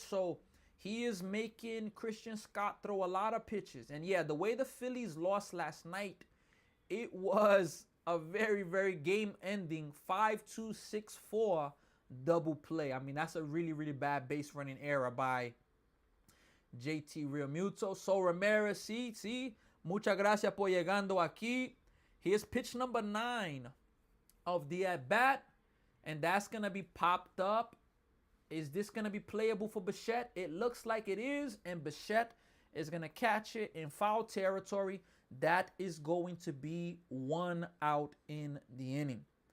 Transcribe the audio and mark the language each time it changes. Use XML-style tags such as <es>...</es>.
<en>So he is making Christian Scott throw a lot of pitches. And yeah, the way the Phillies lost last night, it was a very, very game-ending 5-2, 6-4 double play. I mean, that's a really, really bad base running error by JT Realmuto.</en> <es>So Ramirez, sí, muchas gracias por llegando aquí.</es> <en>Here's pitch number 9 of the at-bat, and that's going to be popped up. Is this going to be playable for Bichette? It looks like it is, and Bichette is going to catch it in foul territory. That is going to be 1 out in the inning.</en>